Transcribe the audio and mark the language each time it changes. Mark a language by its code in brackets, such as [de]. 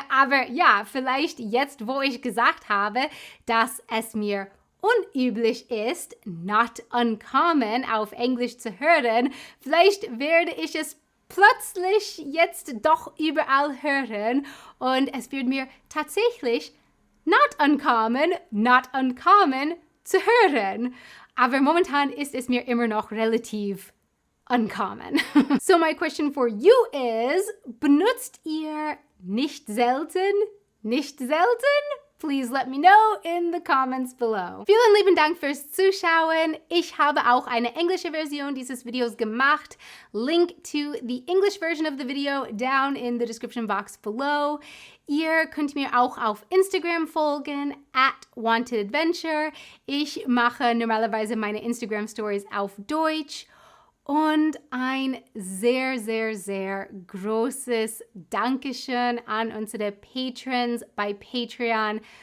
[de] Aber ja, vielleicht jetzt, wo ich gesagt habe, dass es mir unüblich ist, [en] not uncommon [de] auf Englisch zu hören, vielleicht werde ich es plötzlich jetzt doch überall hören und es wird mir tatsächlich not uncommon zu hören. Aber momentan ist es mir immer noch relativ uncommon. [en] So my question for you is, [de] benutzt ihr nicht selten nicht selten? [en] Please let me know in the comments below. [de] Vielen lieben Dank fürs Zuschauen. Ich habe auch eine englische Version dieses Videos gemacht. [en] Link to the English version of the video down in the description box below. [de] Ihr könnt mir auch auf Instagram folgen, @wantedadventure. Ich mache normalerweise meine Instagram-Stories auf Deutsch. Und ein sehr, sehr, sehr großes Dankeschön an unsere Patrons bei Patreon.